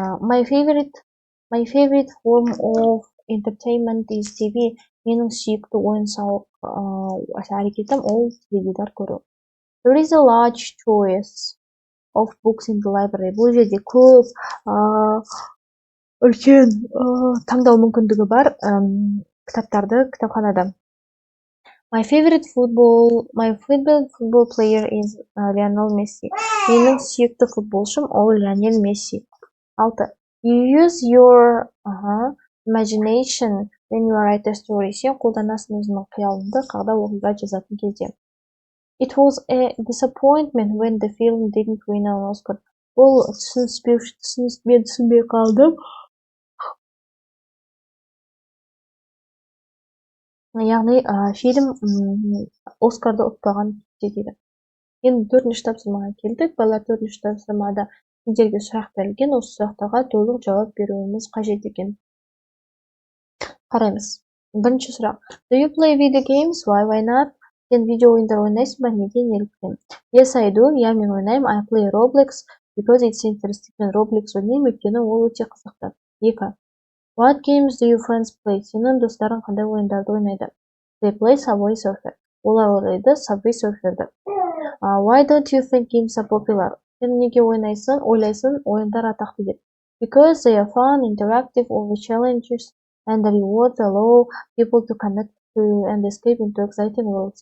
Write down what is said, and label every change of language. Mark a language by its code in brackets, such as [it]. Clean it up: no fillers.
[en] My favorite form of entertainment is TV. [kk] Менің сүйікті ойын-сауық әрекетім ол теледидар көру. [en] There is a large choice of books in the library. [kk] Бұл жерде көп үлкен таңдау мүмкіндігі бар кітаптарды кітапханада. [en] My favorite football player is Lionel Messi. [kk] Менің сүйікті футболшым ол Лионель Месси. 6. [en] You use your imagination when you write a story. [kk] Сен қолданасың өзіңнің қиялыңды қағда оқиға жазатын кезде. [en] It was a disappointment when the film didn't win an Oscar. [kk] Бұл түсінбей қалдым. Яғни фильм Оскарды ұтпаған дейді. Енді төртінші тапсырмаға келдік. Балалар, төртінші тапсырмада сендерге сұрақ берілген, осы сұрақтарға толық жауап беруіміз қажет екен. Қараймыз. Бірінші сұрақ. [en] Do you play video games? Why not? [kk] Сен видео ойындар ойнайсың ба? Неге, неліктен? [en] Yes, I do. [kk] Я мен ойнаймын. [en] I play Roblox because it's interesting. [kk] Мен Roblox ойнаймын, өйткені ол өте қызықты. 2. [en] What games do your friends play? [kk] Сенің достарың қандай ойындарды ойнайды? [en] They play Subway Surfer. [kk] Олар ойнайды Subway Surferді. [en] Why don't you think games are popular? [kk] Сен неге ойлайсың ойындар атақты деп? [en] Because they are fun, interactive, all the challenges and the rewards allow people to connect to and escape into exciting worlds.